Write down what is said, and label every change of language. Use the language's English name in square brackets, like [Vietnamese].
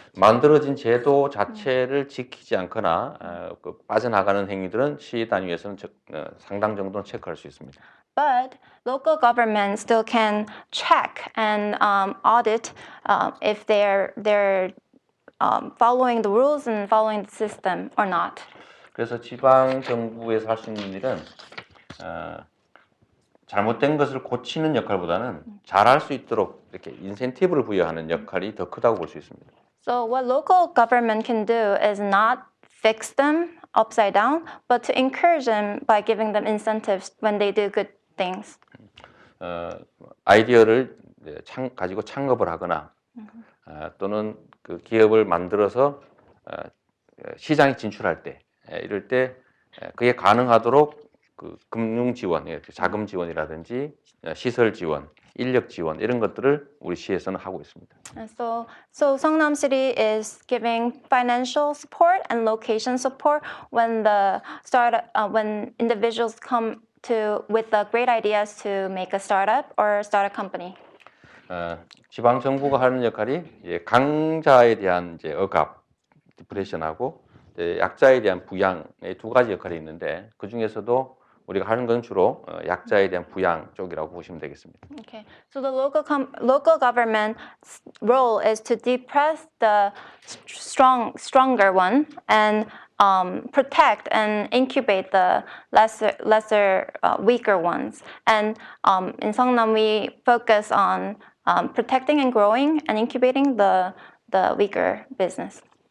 [Korean] 만들어진 제도 자체를 지키지 않거나 빠져나가는 행위들은 시 단위에서는 상당 정도는 체크할 수 있습니다. [English] But local governments still can check and audit if they're following the rules and following the system or not. [Korean] 그래서 지방 정부에서 할 수 있는 일은 잘못된 것을 고치는 역할보다는 잘할 수 있도록 이렇게 인센티브를 부여하는 역할이 더 크다고 볼 수 있습니다. [English] So what local government can do is not fix them upside down, but to encourage them by giving them incentives when they do good things. [Korean] 아이디어를 가지고 창업을 하거나 또는 그 기업을 만들어서 시장에 진출할 때 이럴 때 그게 가능하도록 그 금융 지원, 자금 지원이라든지 시설 지원, 인력 지원 이런 것들을 우리 시에서는 하고 있습니다. [English] So Seongnam City is giving financial support and location support when when individuals come with the great ideas to make a startup or start a company. [Korean] 지방 정부가 하는 역할이 강자에 대한 이제 억압, 디프레션하고 약자에 대한 부양의 두 가지 역할이 있는데 그 중에서도 우리가 하는 건 주로 약자에 대한 부양 쪽이라고 보시면 되겠습니다. [English] Okay, so the local government's role is to depress the stronger one and protect and incubate the lesser weaker ones. And in Seongnam, we focus on protecting and growing and incubating the weaker business.